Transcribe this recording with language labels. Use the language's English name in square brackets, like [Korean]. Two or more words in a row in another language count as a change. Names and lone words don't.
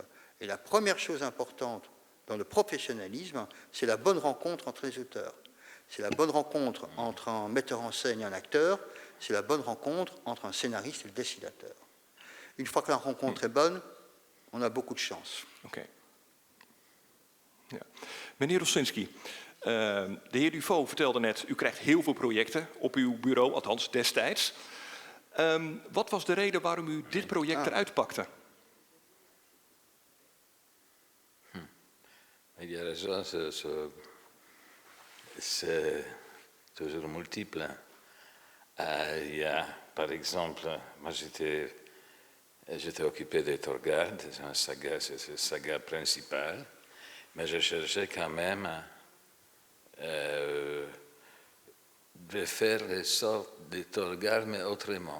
[French] Et la première chose importante dans le professionnalisme, c'est la bonne rencontre entre les auteurs. C'est la bonne rencontre entre un metteur en scène et un acteur, c'est la bonne rencontre entre un scénariste et le dessinateur. Une fois que la rencontre est bonne, on a beaucoup de chance. [Dutch] Oké. Ja. Meneer Rosinski, de heer Dufaux vertelde net, u krijgt heel veel projecten op uw bureau, althans destijds. Wat was de reden waarom u dit project eruit pakte? [French] Il y a raison, c'est toujours multiple. Il y a, par exemple, moi j'étais occupé de Torgard, c'est la saga principale, mais je cherchais quand même de faire les sortes de Torgard, mais autrement.